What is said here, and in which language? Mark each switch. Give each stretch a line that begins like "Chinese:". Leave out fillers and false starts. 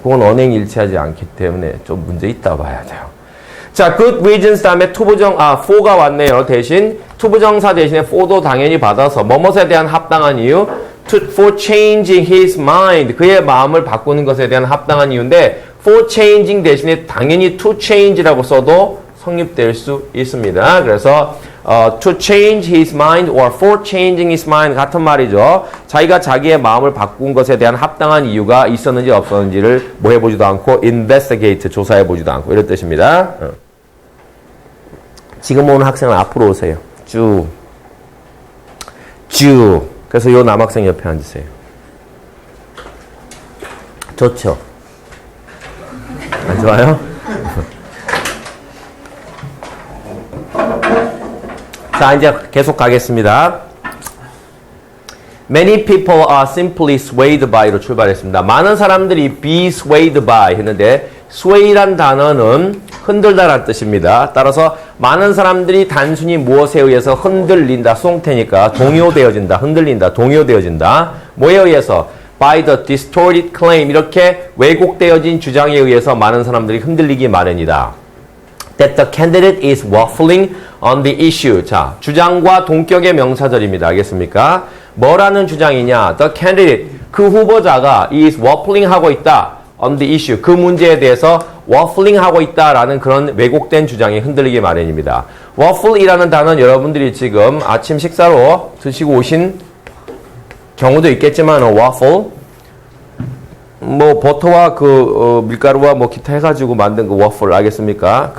Korean: 그건 언행일치하지 않기 때문에 좀 문제 있다 봐야 돼요. 자,
English: good reasons
Korean: 다음에 for가 왔네요. 대신 투부정사 대신에 for도 당연히 받아서 뭐뭇에 대한 합당한 이유
English: for changing his mind
Korean: 그의 마음을 바꾸는 것에 대한 합당한 이유인데
English: for changing
Korean: 대신에 당연히
English: to change
Korean: 라고 써도 성립될 수 있습니다. 그래서
English: to change his mind or for changing his mind
Korean: 같은 말이죠. 자기가 자기의 마음을 바꾼 것에 대한 합당한 이유가 있었는지 없었는지를 뭐 해보지도 않고 investigate 조사해보지도 않고 이런 뜻입니다. 지금 오는 학생은 앞으로 오세요. 쭉. 그래서 요 남학생 옆에 앉으세요. 좋죠? 안 좋아요? 자, 이제 계속 가겠습니다.
English: Many people are simply swayed by로
Korean: 출발했습니다. 많은 사람들이
English: be swayed by
Korean: 했는데 sway란 단어는 흔들다라는 뜻입니다. 따라서 많은 사람들이 단순히 무엇에 의해서 흔들린다, 수동태니까 동요되어진다, 흔들린다, 동요되어진다. 뭐에 의해서?
English: by the distorted claim
Korean: 이렇게 왜곡되어진 주장에 의해서 많은 사람들이 흔들리기 마련이다.
English: That the candidate is waffling on the issue.
Korean: 자, 주장과 동격의 명사절입니다. 알겠습니까? 뭐라는 주장이냐?
English: The candidate,
Korean: 그 후보자가
English: is waffling
Korean: 하고 있다.
English: on the issue,
Korean: 그 문제에 대해서 waffling 하고 있다라는 그런 왜곡된 주장이 흔들리기 마련입니다. waffle이라는 단어는 여러분들이 지금 아침 식사로 드시고 오신 경우도 있겠지만 waffle 뭐 버터와 밀가루와 뭐 기타 해가지고 만든 그 워플 알겠습니까?